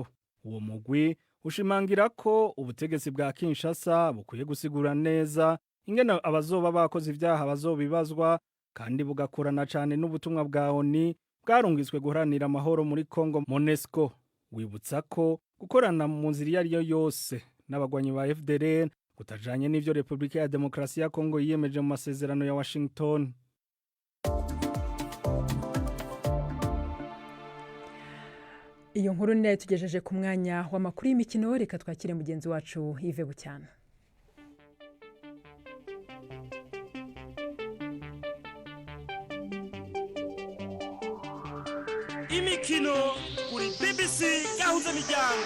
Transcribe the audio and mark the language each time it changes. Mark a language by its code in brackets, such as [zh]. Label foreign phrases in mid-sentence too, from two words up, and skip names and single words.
[rn] Uwo mugwi ushimangira ko ubutegetsi bwa Kinshasa bukwiye gusigura neza ingene abazoba bakoze ivyaha bazobibazwa kandi bugakorana cyane n'ubutumwa bwa ONU bwarungitswe guharanira amahoro muri Kongo MONUSCO. Wibutsa ko gukorana mu nzira iyo ariyo yose n'abagwanyi ba FDLR kutajanye n'ivyo Republika ya Demokarasi ya Kongo yiyemeje mu masezerano ya Washington. Iyo nkuru ni tugejeje ku mwanya w'amakuru y'imikino, reka twakire mugenzi wacu Yves Bucyana. Imikino kuri BBC yahuza miryango.